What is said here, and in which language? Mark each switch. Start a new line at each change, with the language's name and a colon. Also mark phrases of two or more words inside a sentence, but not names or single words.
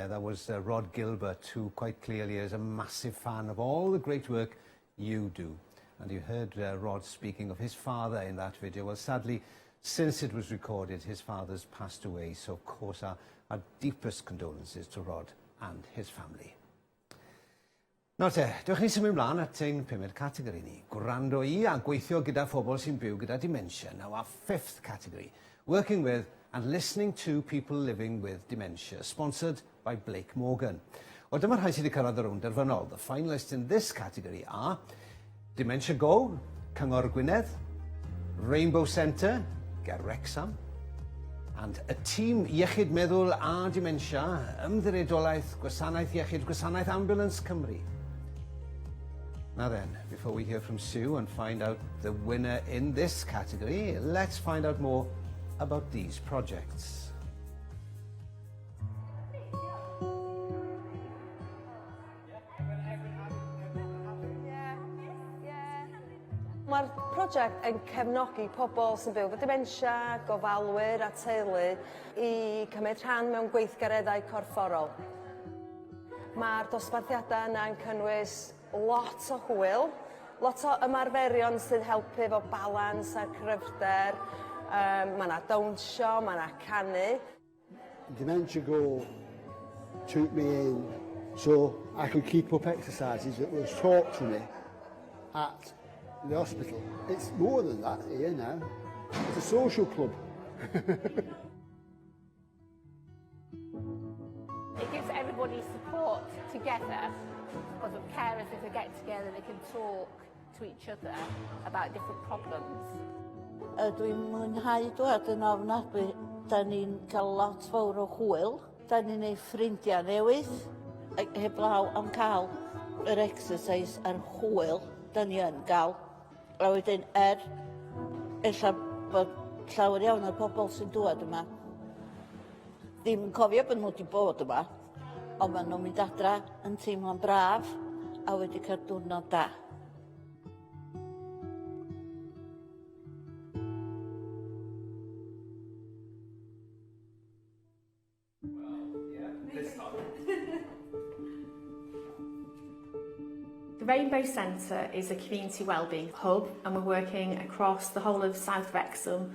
English: That was Rod Gilbert, who quite clearly is a massive fan of all the great work you do. And you heard Rod speaking of his father in that video. Well, sadly, since it was recorded, his father's passed away. So, of course, our deepest condolences to Rod and his family.
Welsh: Nawr te, dewch ni symud ymlaen at ein pumed categori ni. Gwrando I a gweithio gyda phobl sy'n byw gyda dementia.
English: Now our fifth category, working with and listening to people living with dementia, sponsored by Blake Morgan.
Welsh: Wel, dyma rhai sydd wedi cyrraedd y rownd derfynol.
English: The finalists in this category are Dementia Go,
Welsh: Cyngor Gwynedd, Rainbow Centre, Ger Wrexham, and a tîm iechyd meddwl a dementia, ymddiredolaeth, gwasanaeth iechyd, gwasanaeth Ambulance Cymru.
English: Now then, before we hear from Sue and find out the winner in this category, let's find out more about these projects.
Welsh: Mae'r prosiect yn cefnogi pobl sy'n byw efo dementia, gofalwyr a teulu I cymryd rhan mewn gweithgareddau corfforol. Mae'r dosbarthiadau yna'n cynnwys lot o hwyl, lot o ymarferion sydd helpu efo balans a cryfder. Mae yna dawnsio, mae yna canu.
English: Dementia Go took me in so I could keep up exercises that was taught to me at the hospital. It's more than that here now. It's a social club. It gives everybody support together because of carers, if they get together they can talk to each other about different problems.
Welsh: Dwi'n mwynhau dŵad yn ofnadwy. Da ni'n cael lot fawr o hwyl. Da ni'n ei ffrindiau newydd. Heblaw am cael yr exercise a'r hwyl da ni yn gael. A wedyn ella bod llawer iawn o'r pobl sy'n dŵad yma ddim yn cofio bod nhw wedi bod yma, ond maen nhw'n mynd adra yn teimlo'n braf a wedi cael diwrnod da.
English: The Rainbow Centre is a community wellbeing hub and we're working across the whole of South Wrexham.